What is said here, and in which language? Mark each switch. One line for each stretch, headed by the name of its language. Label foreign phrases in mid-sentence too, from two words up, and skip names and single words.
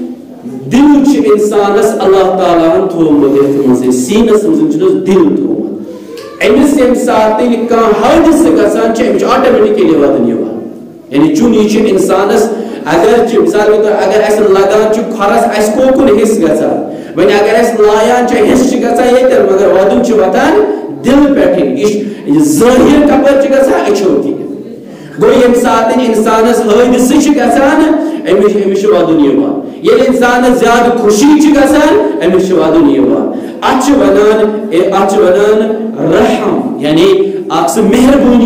Kashmiri: دل چھُ انسانس اللہ تعالیٰ ہن تھوٚومُت یتھ منٛز سیٖنس منٛز چھُنس دل تھوٚومُت امس یم ساتن کان حادثہ گژھان چھ امس آٹومیٹکلی ودن یوان یعنی چون یہ انسانس اگر
Urdu: مثال کے طور
Kashmiri: اگر اس لگان چھ کھرس اس کوکن حص گژھان وۄنۍ اگر اس لایان چھ حص چھ گژھان ییٚتٮ۪ن مگر ودن چھ واتان دل پٮ۪ٹھٕے یہ ظٲہِر کپٲرۍ چھ گژھان أچھو کِنۍ گوٚو ییٚمہِ ساتہٕ انسانس حٲدثہٕ چھ گژھان أمِس چھ ودن یوان ییٚلہِ انسانس زیادٕ خوشی چھ گژھان أمِس چھ ودن یوان اتھ چھ ونان رحم یعنی اکھ سُہ مہربٲنی